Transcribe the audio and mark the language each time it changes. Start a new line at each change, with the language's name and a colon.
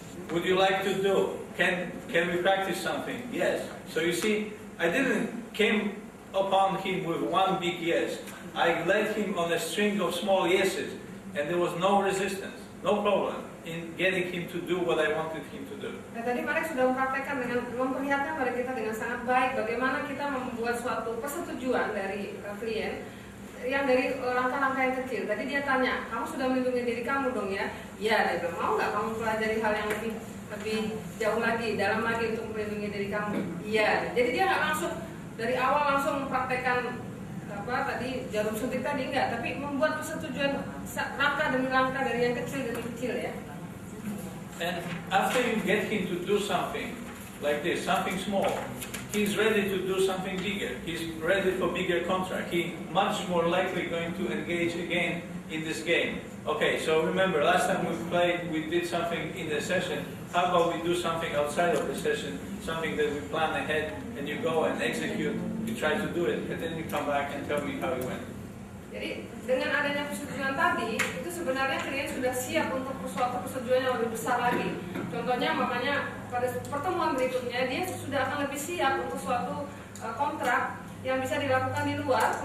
English: Would you like to do? Can we practice something? Yes. So you see, I didn't came upon him with one big yes. I led him on a string of small yeses, and there was no resistance, no problem in getting him to do what I wanted him to do.
Indonesian: Nah, tadi Marek sudah mempraktekkan dengan memperlihatkan pada kita dengan sangat baik bagaimana kita membuat suatu persetujuan dari klien yang dari langkah-langkah yang kecil. Tadi dia tanya, kamu sudah melindungi diri kamu dong ya? Iya, dia bilang, mau nggak kamu pelajari hal yang lebih jauh lagi, dalam lagi untuk melindungi diri kamu? Iya. Jadi dia nggak langsung dari awal langsung mempraktekkan tadi jarum suntik tadi enggak, tapi membuat persetujuan langkah demi langkah dari yang kecil demi kecil ya.
English: And after you get him to do something like this, something small, he's ready to do something bigger. He's ready for bigger contract. He's much more likely going to engage again in this game. Okay, so remember, last time we played, we did something in the session. How about we do something outside of the session, something that we plan ahead, and you go and execute, you try to do it, and then you come back and tell me how it went.
Indonesian: Jadi dengan adanya persetujuan tadi, itu sebenarnya klien sudah siap untuk suatu persetujuan yang lebih besar lagi. Contohnya, makanya pada pertemuan berikutnya dia sudah akan lebih siap untuk suatu kontrak yang bisa dilakukan di luar.